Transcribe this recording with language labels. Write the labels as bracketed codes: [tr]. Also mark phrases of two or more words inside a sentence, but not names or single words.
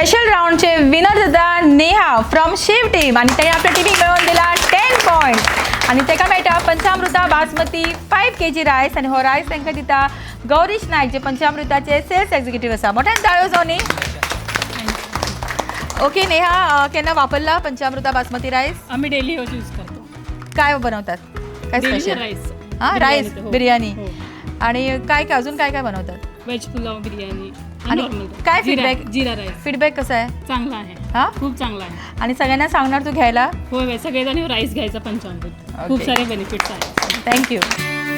[kok] राऊंडचे विनर जाता नेहा फ्रॉम शिव टीम आणि ताणे आपल्या टीमिक मेळोवन दिला 10 पॉइंट आणि ताका मेळटा पंचामृता बासमती 5 kg रायस आणि हो रायस तांकां दिता गौरीश नायक जे पंचामृताचे [en] sales executive [kok] आसा. मोठ्यान ताळयो जावनी. ओके नेहा, केन्ना वापरला पंचामृता बासमती रायस? [mr] आम्ही [en] daily use [mr] करतो. काय बनवतात? काय स्पेशल? राईस. हां, राईस बिर्याणी. हो. आणि काय काय अजून काय काय बनवतात? व्हेज पुलाव, बिर्याणी आणि काय फीडबॅक? जीरा राईस फीडबॅक कसा आहे? चांगला आहे. हां, खूप चांगला आहे. आणि सगळ्यांना सांगणार तू घ्यायला? होय होय, सगळेजण राईस घ्यायचा पंचामृत. खूप सारे बेनिफिट्स आहेत.